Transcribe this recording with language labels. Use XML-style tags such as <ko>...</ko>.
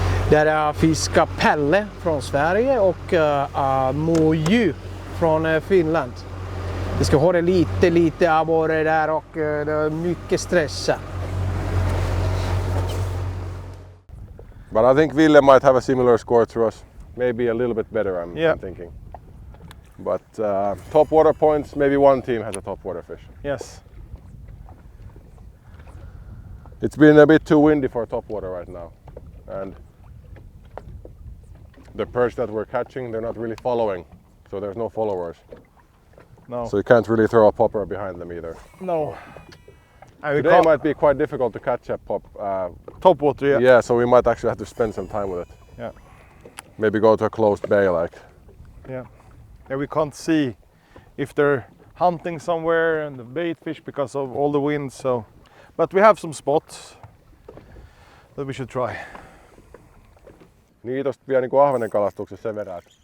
<sv>Där är fiska Pelle från Sverige och Moju från Finland. Vi ska ha det lite abborre där och det är mycket stress.</sv> <en>But I think Ville might have a similar score to us. Maybe a little bit better, I'm thinking. But top water points, maybe one team has a top water fish. Yes. It's been a bit too windy for top water right now. And the perch that we're catching, they're not really following. So there's no followers. No. So you can't really throw a popper behind them either. No. Today might be quite difficult to catch a top water, yeah. Yeah, so we might actually have to spend some time with it. Yeah. Maybe go to a closed bay like. Yeah. Yeah, we can't see if they're hunting somewhere and the bait fish because of all the wind, so. But we have some spots that we should try.</en> <fi>Niitosta vielä niinku ahvenen kalastuksessa sen verran.</fi>